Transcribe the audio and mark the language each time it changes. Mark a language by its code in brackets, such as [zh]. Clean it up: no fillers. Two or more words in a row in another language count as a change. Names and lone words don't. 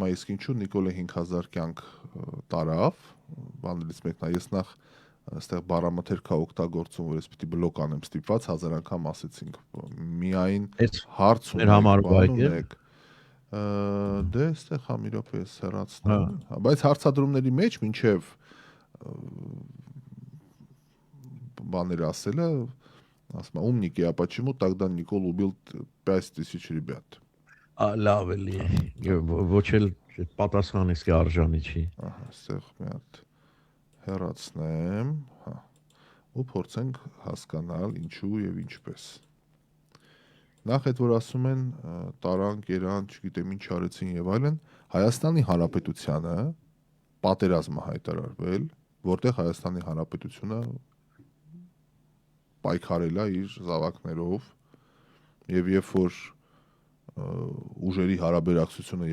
[hy] է իսկ ինչու Նիկոլը 5000 կյանք տարավ, բաներից մեկն է, ես նախ այստեղ բառամթերք օգտագործում, որ ես պիտի բլոկ անեմ ստիպված, 1000 անգամ ասեցինք, միայն հարց ունենք, դե այստեղ հա մի րոպե ես հեռացնում, բայց հարցադրումների մեջ մինչև баннер ասելը, ասում եմ, [ru] умники, а почему тогда Никол убил 5000 ребят? [hy] Լավ էլի, ոչ էլ պատասխան իսկի արժանի չի։ Ահա, այստեղ մի հատ հեռացնեմ, հա, ու փորձենք հասկանալ ինչու եւ ինչպես։ Նախ այդ որ ասում են տարան, կերան, չգիտեմ ինչ արեցին եւ այլն, Հայաստանի Հանրապետությանը պատերազմ հայտարարվել, որտեղ Հայաստանի Հանրապետությունը պայքարել է իր զավակներով եւ երբ որ ուժերի հարաբերակցությունը